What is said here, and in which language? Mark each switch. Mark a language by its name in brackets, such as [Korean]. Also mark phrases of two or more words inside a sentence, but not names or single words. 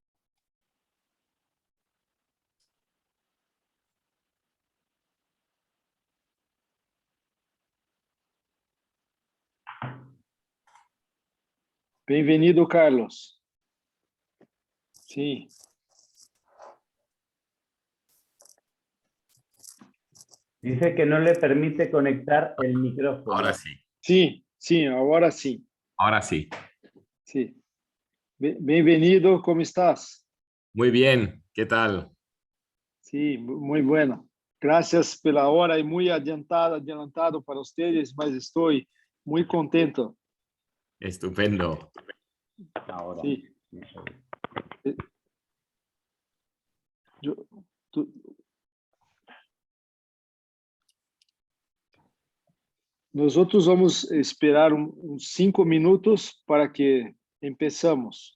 [Portuguese] Bem-vindo, Carlos. Sim. [Spanish] Dice que no le permite conectar el micrófono. Ahora sí. [Portuguese] Sim, sim, agora sim. [Spanish] Ahora sí. [Portuguese] Sim. Bem-vindo, como estás? [Spanish] Muy bien. ¿Qué tal? Sí, muy bueno. Gracias [Portuguese] pela hora [Spanish] y muy adelantado para ustedes, mas estoy muy contento. Estupendo. Ahora. Sí. Yo- tú- Nosotros vamos esperar uns 5 minutos para que empezamos.